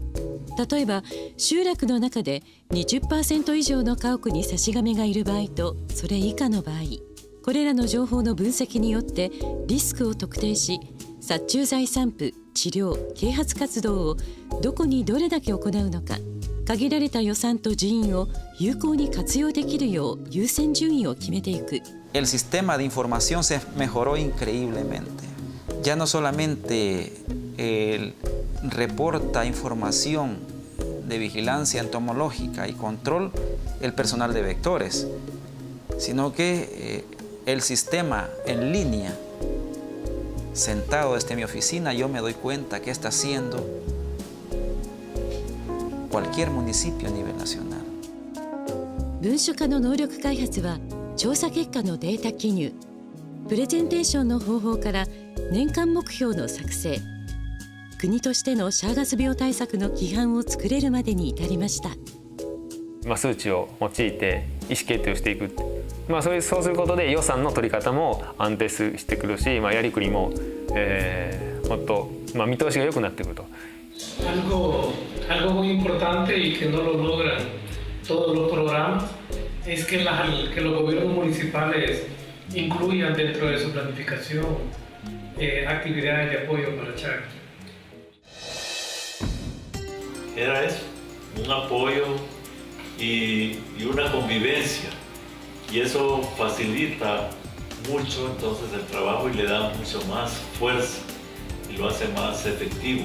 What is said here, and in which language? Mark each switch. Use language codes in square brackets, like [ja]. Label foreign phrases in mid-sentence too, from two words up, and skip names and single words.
[ja] 例えば集落の中で 20% 以上の家屋にサシガメがいる場合とそれ以下の場合、これらの情報の分析によってリスクを特定し、殺虫剤散布、治療、啓発活動をどこにどれだけ行うのか、限られた予算と人員を有効に活用できるよう優先順位を決めていく。 [es] El sistema de información se mejoró increíblemente. Ya no solamente reporta información de vigilancia entomológica y control el personal de vectores, sino que el sistema en línea, sentado desde mi oficina, yo me doy cuenta que está haciendo cualquier municipio a nivel nacional. [ja] 文書化の能力開発は調査結果のデータ記入、プレゼンテーションの方法から年間目標の作成、国としてのシャーガス病対策の規範を作れるまでに至りました。数値を用いて意思決定をしていく、そうすることで予算の取り方も安定してくるし、やりくりも、もっと、見通しが良くなってくると。 [es] Algo muy importante y que no lo logran todos los programas es que los gobiernos municipales incluyan dentro de su planificación actividades de apoyo para Chagas. Era eso, un apoyo y una convivencia, y eso facilita mucho entonces el trabajo y le da mucho más fuerza y lo hace más efectivo.